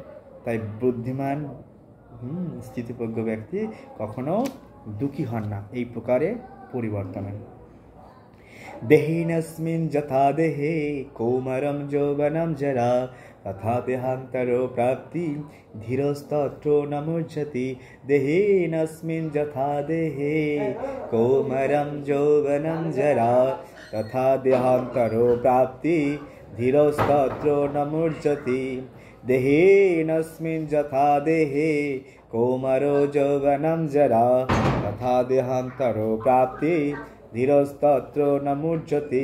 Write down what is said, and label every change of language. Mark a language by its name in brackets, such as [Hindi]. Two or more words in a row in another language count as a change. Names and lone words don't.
[Bangla] তাই বুদ্ধিমান স্থিতিপ্রজ্ঞ ব্যক্তি কখনো দুঃখী হন না এই প্রকারে পরিবর্তনে। [Sanskrit] দেহিনস্মিन् যথা দেহে কৌমারম যৌবনম জরা তথা দেহান্তরো প্রাপ্তি ধীরস্তত্র ন মুহ্যতি। দেহিনস্মিन् যথা দেহে কৌমারম যৌবনম জরা তথা দেহান্তরো প্রাপ্তি ধীরস্তত্র ন মুহ্যতি। দেহিনস্মিन् যথা দেহে কৌমারো যৌবনম জরা তথা দেহান্তরো প্রাপ্তি ধীরস্তত্র ন মুহ্যতি।